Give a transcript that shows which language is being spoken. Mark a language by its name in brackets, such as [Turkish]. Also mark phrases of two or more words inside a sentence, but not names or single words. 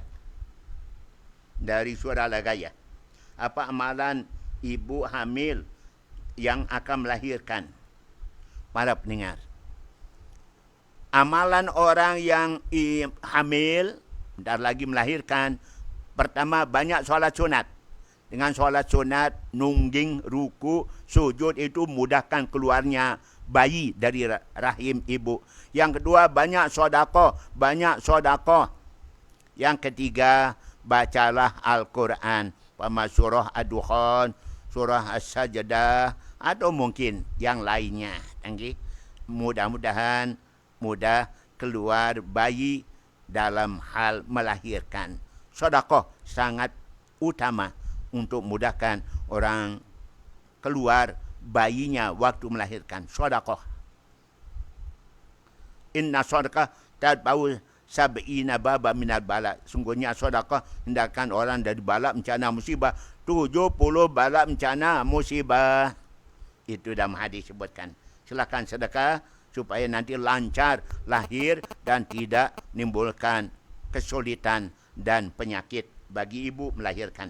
[Indonesian] Dari Surah Al-Ghaiyah. Apa amalan ibu hamil yang akan melahirkan? Para pendengar. Amalan orang yang hamil, bentar lagi melahirkan. Pertama, banyak solat sunat. Dengan solat sunat, nungging, ruku, sujud itu mudahkan keluarnya bayi dari rahim ibu. Yang kedua, banyak sodakoh. Banyak sodakoh. Yang ketiga, bacalah Al-Quran. Pada surah Ad-Dukhan, surah As-Sajdah, atau mungkin yang lainnya. Mudah-mudahan mudah keluar bayi dalam hal melahirkan. Sodakoh sangat utama untuk mudahkan orang keluar bayinya waktu melahirkan. Sodakoh. [Arabic] Inna sodakah tadbau sab'ina baba minal bala. [Indonesian] Sungguhnya sodakoh hendakkan orang dari bala bencana musibah. 70 bala bencana musibah. Itu dalam hadis sebutkan. Silakan sedekah supaya nanti lancar lahir dan tidak menimbulkan kesulitan dan penyakit bagi ibu melahirkan.